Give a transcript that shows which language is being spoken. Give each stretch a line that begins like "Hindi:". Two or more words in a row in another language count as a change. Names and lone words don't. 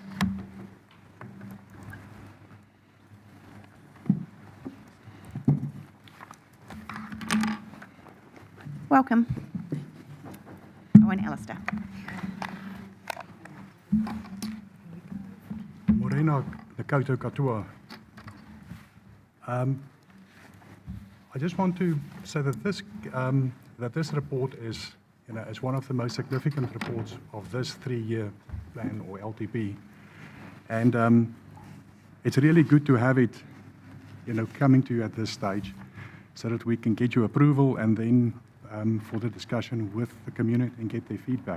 English: Welcome. Oh, and Alistair.
Māori: Morena, the koutou katoa.
English: I just want to say that this report is, is one of the most significant reports of this 3-year plan or LTP, and it's really good to have it, coming to you at this stage, so that we can get your approval and then for the discussion with the community and get their feedback.